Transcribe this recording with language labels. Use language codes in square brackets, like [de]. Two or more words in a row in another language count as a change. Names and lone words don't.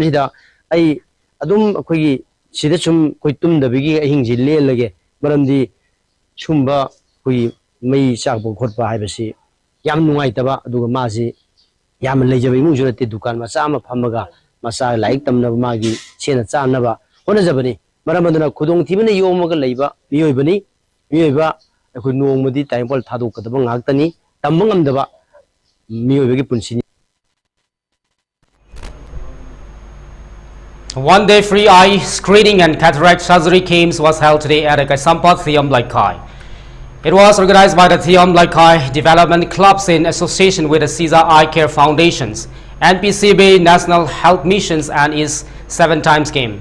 [mni] sida ai adum koi sida sum koi tumdabigi ahingji lelage maramdi chumba koi mai chakbo khotpa haibasi yam nungai taba aduga masi yam lejabe imu jurate dukan macha ma phamaga masa laik tamna magi chena chana ba hona jabani maramaduna khudong thibane yomaga leiba miyoibani miyoiba khoi nongmadi timepol thaduk kadaba ngaktani tambangam daba miyoibagi punsini. [en] One-day free eye screening and cataract surgery camps was held today at Kaisampat Thiam Laikai. It was organized by the Thiam Laikai Development Clubs in association with the Caesar Eye Care Foundations, NPCB National Health Missions and its 7 times game.